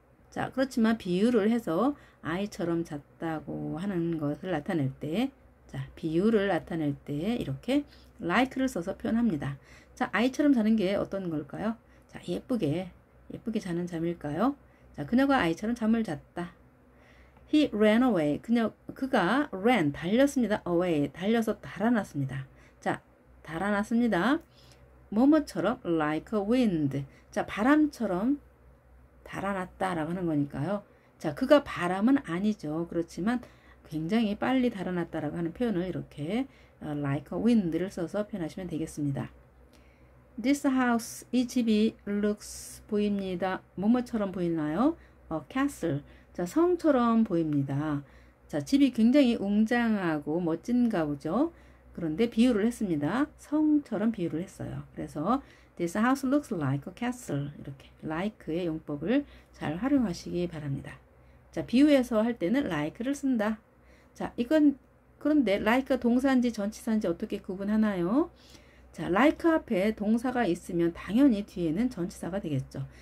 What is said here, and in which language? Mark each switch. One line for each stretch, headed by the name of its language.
Korean: 자, 그렇지만 비유를 해서 아이처럼 잤다고 하는 것을 나타낼 때, 자, 비유를 나타낼 때 이렇게 like를 써서 표현합니다. 자, 아이처럼 자는 게 어떤 걸까요? 자, 예쁘게 자는 잠일까요? 자, 그녀가 아이처럼 잠을 잤다.
English: He ran away.
Korean: 그가 ran, 달렸습니다. away, 달려서 달아났습니다. 자, 달아났습니다.
English: 뭐뭐처럼 like a wind.
Korean: 자, 바람처럼 달아났다라고 하는 거니까요. 자, 그가 바람은 아니죠. 그렇지만 굉장히 빨리 달아났다라고 하는 표현을 이렇게
English: like a wind
Korean: 를 써서 표현하시면 되겠습니다.
English: This house,
Korean: 이 집이 looks, 보입니다. 뭐뭐처럼 보이나요? castle. 자, 성처럼 보입니다. 자, 집이 굉장히 웅장하고 멋진가 보죠. 그런데 비유를 했습니다. 성처럼 비유를 했어요.
English: 그래서 This house looks like a castle.
Korean: 이렇게 like의 용법을 잘 활용하시기 바랍니다. 자, 비유해서 할 때는 like를 쓴다. 자, 이건 그런데 like가 동사인지 전치사인지 어떻게 구분하나요? 자, like 앞에 동사가 있으면 당연히 뒤에는 전치사가 되겠죠.